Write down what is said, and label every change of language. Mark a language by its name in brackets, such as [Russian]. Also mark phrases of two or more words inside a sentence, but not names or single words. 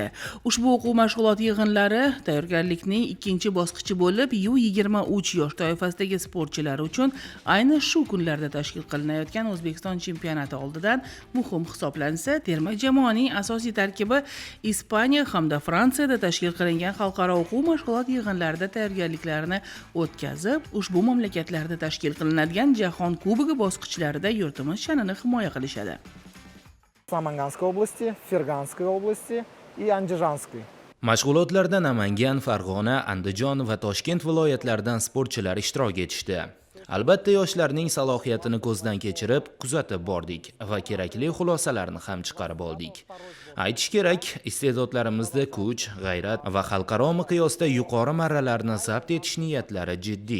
[Uzbek] Ushbu o'quv mashg'ulot yig'inlari tayyorgarlikning ikkinchi bosqichi bo'lib, U23 yosh toifasidagi sportchilar uchun ayni shu kunlarda tashkil qilinayotgan O'zbekiston chempionati oldidan muhim hisoblansa, terma jamoaning asosiy tarkibi Ispaniya hamda Fransiyada tashkil qilingan xalqaro o'quv mashg'ulot yig'inlarida tayyorgarliklarini o'tkazib, ushbu mamlakatlarda tashkil qilinadigan Jahon Kubogi bosqichlarida yurtimiz sha'nini himoya qilishadi. [Russian] Namanganской области, Ferganской области и Андижанской. [Uzbek] Mashg'ulotlarda Namangan, Farg'ona, Andijon va Toshkent viloyatlaridan sportchilar ishtirok etishdi. Albatta yoshlarning salohiyatini ko'zdan kechirib, kuzatib bordik va kerakli xulosalarni ham chiqarib oldik. Aytish kerak, iste'dodlarimizda kuch, g'ayrat va xalqaro miqyosda yuqori marralarni zabt etish niyatlari jiddiy.